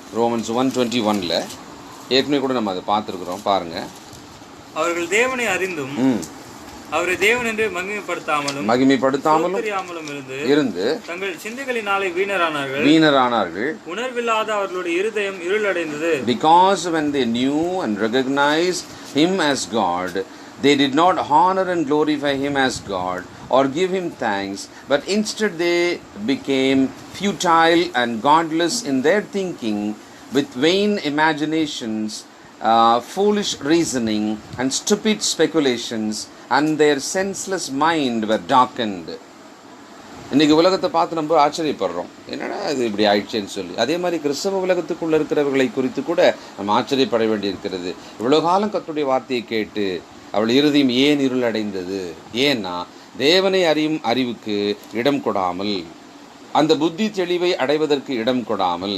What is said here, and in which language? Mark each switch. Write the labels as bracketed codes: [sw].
[ta] Romans 1:21 ஏற்கனவே கூட நம்ம அதை பார்த்துருக்குறோம். பாருங்கள். அவர்கள் தேவனை அறிந்தும் அவரை தேவன் என்று மகிமைப்படுத்தாமலும் இருந்து தங்கள் சிந்தைகளினாலே வீணரானார்கள். உணர்வில்லாத அவர்களுடைய இருதயம் இருளடைந்தது. [en] Because when they knew and recognized him as God, they did not honor and glorify him as God or give him thanks, but instead they became futile and godless in their thinking, with vain imaginations, foolish reasoning and stupid speculations, and their senseless mind were darkened. [ta] இன்றைக்கி உலகத்தை பார்த்து நம்ம ஆச்சரியப்படுறோம், என்னடா இது இப்படி ஆயிடுச்சேன்னு சொல்லி. அதே மாதிரி கிறிஸ்தவ உலகத்துக்குள்ளே இருக்கிறவர்களை குறித்து கூட நம்ம ஆச்சரியப்பட வேண்டியிருக்கிறது. இவ்வளோ காலம் கர்த்தருடைய வார்த்தையை கேட்டு அவள் இருதயம் ஏன் இருள் அடைந்தது? ஏன்னா தேவனை அறியும் அறிவுக்கு இடம் கொடாமல், அந்த புத்தி தெளிவை அடைவதற்கு இடம் கொடாமல்.